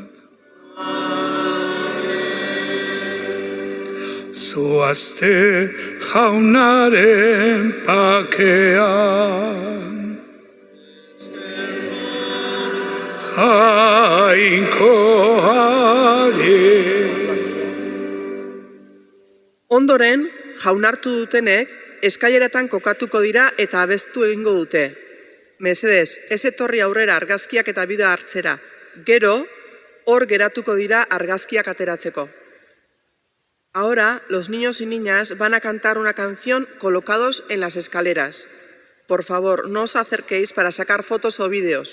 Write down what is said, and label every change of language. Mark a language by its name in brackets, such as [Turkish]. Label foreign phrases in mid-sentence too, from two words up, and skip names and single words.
[Basque] Zoazte jaunaren pakean, jainkoari. Ondoren, jaunartu dutenek eskaileretan kokatuko dira eta abestu egingo dute. Mesedez, ez etorri aurrera argazkiak eta bideo hartzera. Gero, hor geratuko dira argazkiak ateratzeko. [Spanish] Ahora, los niños y niñas van a cantar una canción colocados en las escaleras. Por favor, no os acerquéis para sacar fotos o vídeos.